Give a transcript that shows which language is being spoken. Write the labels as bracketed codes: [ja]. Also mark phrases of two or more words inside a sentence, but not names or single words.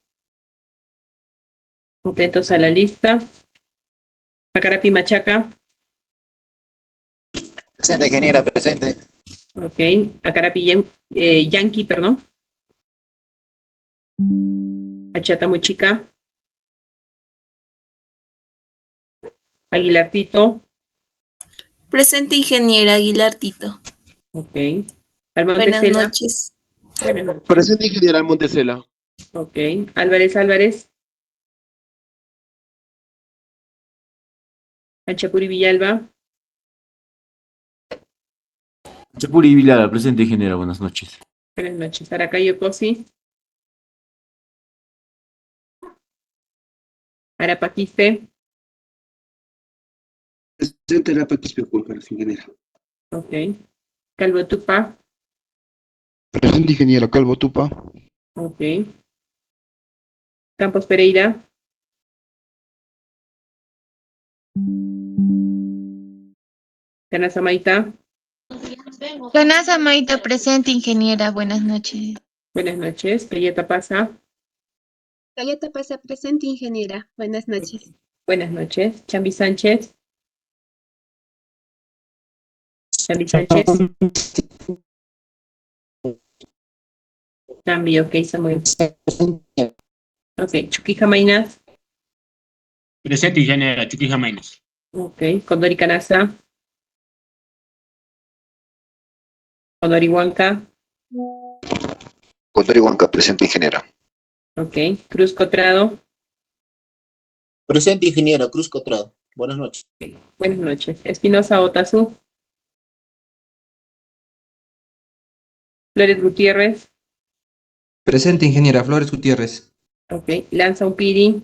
[es] Atentos a la lista. Acarapi Machaca. Presente, ingeniera, presente. Ok. Acarapi Yankee, perdón. Achata Muchica. Aguilar Tito. Presente, ingeniera Aguilar Tito. Ok. Buenas Almontecela. noches. Buenas noches. Presente, ingeniera Montesela. Ok. Álvarez. Anchapuri Villalba. Chapuri Vilara, presente, ingeniera, buenas noches. Buenas noches. Aracayo Cosi. Arapaquiste. Presente, la Paquispe, ingeniera. Ok. Calvo Tupa. Presente, ingeniero Calvo Tupa. Ok. Campos Pereira. Canasamaita. Ganasa Maita presente, ingeniera. Buenas noches. Buenas noches. Cayeta Pasa. Galleta pasa presente, ingeniera. Buenas noches. Buenas noches. Chambi Sánchez. Chambi Sánchez. Chambi, ok, Samuel. Ok, Chucky Jamainas. Presente, ingeniera Chucky Jamainas. Ok, Condori Canasa. Condori Huanca. Condori Huanca, presente, ingeniera. Ok, Cruz Cotrado. Presente, ingeniero Cruz Cotrado. Buenas noches. Buenas noches. Espinosa Otazú. Flores Gutiérrez. Presente, ingeniera Flores Gutiérrez. Ok, Lanza Upiri.